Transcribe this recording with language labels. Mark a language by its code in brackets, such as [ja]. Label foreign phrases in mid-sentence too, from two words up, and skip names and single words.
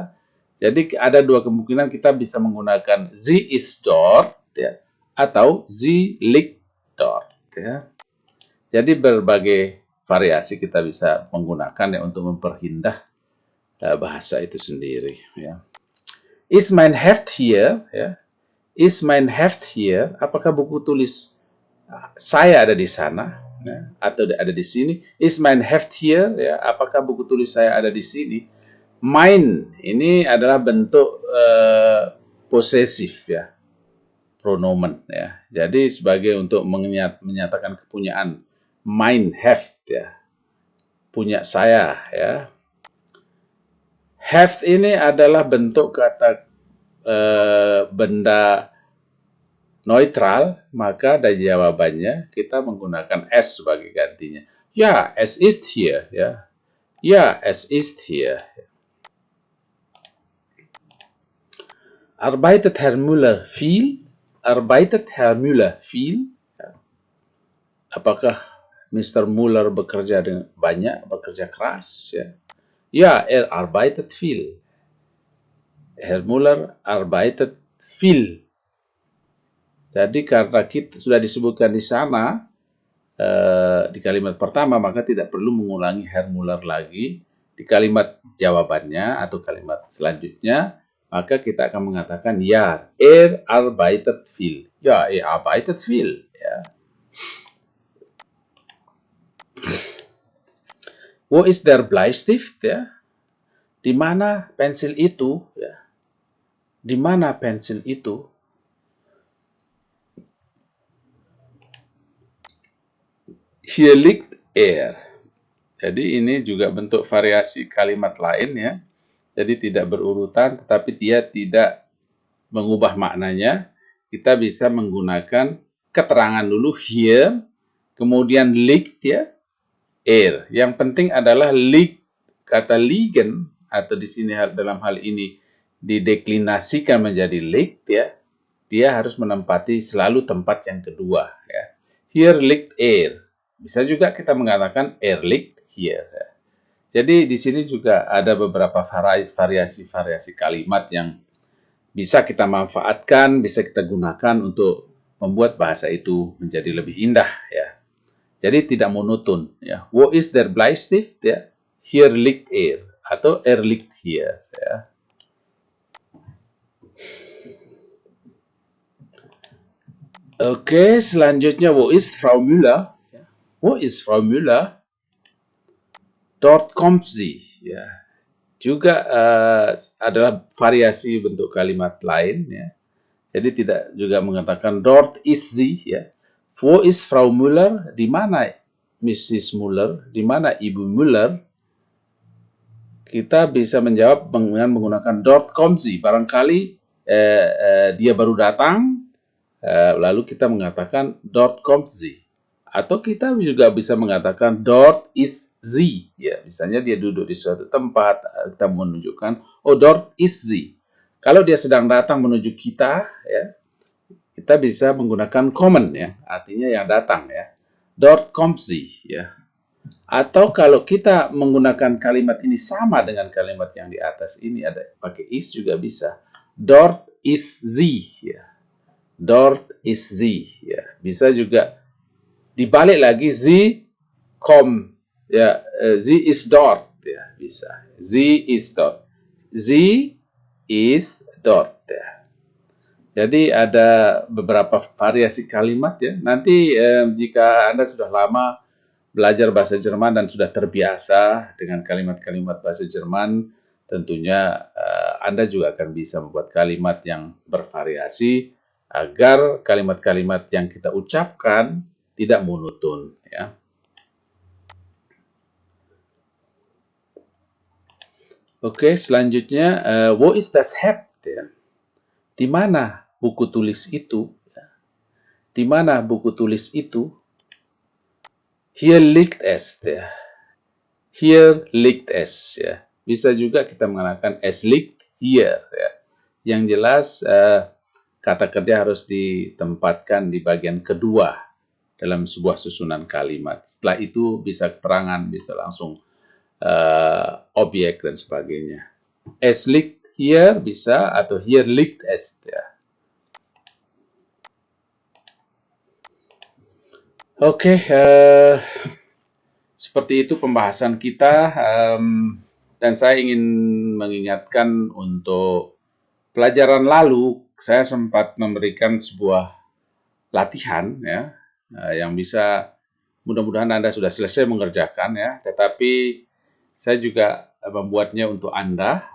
[id] Jadi ada dua kemungkinan kita bisa menggunakan [de] sie ist dort [id] ya, atau [de] sie liegt dort [id] ya. Jadi berbagai variasi kita bisa menggunakan ya untuk memperhindah bahasa itu sendiri ya. [de] Ist mein Heft hier ya. Ist mein Heft hier? [id] Apakah buku tulis saya ada di sana ya, atau ada di sini? [de] Is mein Heft hier? [id] Ya, apakah buku tulis saya ada di sini? Mein ini adalah bentuk posesif ya, pronomen ya. Jadi sebagai untuk menyatakan kepunyaan, [de] mein Heft [id] ya, punya saya ya. Heft ini adalah bentuk kata benda neutral, maka dari jawabannya kita menggunakan S sebagai gantinya. Ya, [de] es ist hier ya. Ya, es ist hier. Arbeitet Herr Müller viel? Arbeitet Herr Müller viel? [id] Apakah Mr. Müller bekerja banyak, bekerja keras ya? [de] Ja, er arbeitet viel. Herr Müller arbeitet viel. [id] Jadi karena kita sudah disebutkan di sana di kalimat pertama, maka tidak perlu mengulangi Herr Müller lagi di kalimat jawabannya atau kalimat selanjutnya, maka kita akan mengatakan ya, [de] er arbeitet viel. Ya, er arbeitet viel. Ya. Wo ist der Bleistift? [id] Ya. Di mana pensil itu? Ya. Di mana pensil itu? [de] Hier liegt er. [id] Jadi ini juga bentuk variasi kalimat lain ya. Jadi tidak berurutan, tetapi dia tidak mengubah maknanya. Kita bisa menggunakan keterangan dulu here, kemudian liegt ya, er. Yang penting adalah liegt, kata liegen atau di sini dalam hal ini dideklinasikan menjadi liegt ya. Dia harus menempati selalu tempat yang kedua ya. [de] Hier liegt er. [id] Bisa juga kita mengatakan [de] er liegt hier. [id] Jadi di sini juga ada beberapa variasi kalimat yang bisa kita manfaatkan, bisa kita gunakan untuk membuat bahasa itu menjadi lebih indah ya. Jadi tidak monoton ya. [de] Wo ist der Bleistift ya? Hier liegt er atau er liegt hier ya. [id] Oke, selanjutnya [de] wo ist Frau Müller? Wo ist Frau Müller? Dort kommt sie. [id] Ya. Juga adalah variasi bentuk kalimat lain. Ya. Jadi tidak juga mengatakan [de] dort ist sie. [id] Ya. [de] Wo ist Frau Müller? [id] Di mana Mrs. Müller? Di mana Ibu Müller? Kita bisa menjawab dengan menggunakan [de] dort kommt sie. [id] Barangkali dia baru datang, lalu kita mengatakan [de] dort kommt sie. [id] Atau kita juga bisa mengatakan [de] dort ist sie. [id] Ya, misalnya dia duduk di suatu tempat, kita menunjukkan oh [de] dort ist sie. [id] Kalau dia sedang datang menuju kita, ya, kita bisa menggunakan kommen ya, artinya yang datang ya. [de] Dort kommt sie ya. [id] Atau kalau kita menggunakan kalimat ini sama dengan kalimat yang di atas ini, ada pakai is juga bisa. [de] Dort ist sie ya. Dort ist sie ya. [id] Bisa juga dibalik lagi [de] sie kommt [id] ya, [de] sie ist dort [id] ya, bisa. [de] Sie ist dort. Sie ist dort ya. [id] Jadi ada beberapa variasi kalimat ya. Nanti jika Anda sudah lama belajar bahasa Jerman dan sudah terbiasa dengan kalimat-kalimat bahasa Jerman, tentunya Anda juga akan bisa membuat kalimat yang bervariasi agar kalimat-kalimat yang kita ucapkan tidak monoton, ya. Oke, selanjutnya, [de] wo ist das Heft? [id] Ya. Di mana buku tulis itu? Ya. Di mana buku tulis itu? [de] Hier liegt es. Ya. Hier liegt es. [id] Ya. Bisa juga kita mengatakan [de] es liegt hier. [id] Ya. Yang jelas kata kerja harus ditempatkan di bagian kedua dalam sebuah susunan kalimat. Setelah itu bisa keterangan, bisa langsung objek dan sebagainya. [de] Es liegt hier [id] bisa atau [de] hier liegt es. [id] Ya. Oke, seperti itu pembahasan kita, dan saya ingin mengingatkan untuk pelajaran lalu saya sempat memberikan sebuah latihan, ya, yang bisa mudah-mudahan Anda sudah selesai mengerjakan, ya, tetapi saya juga membuatnya untuk Anda.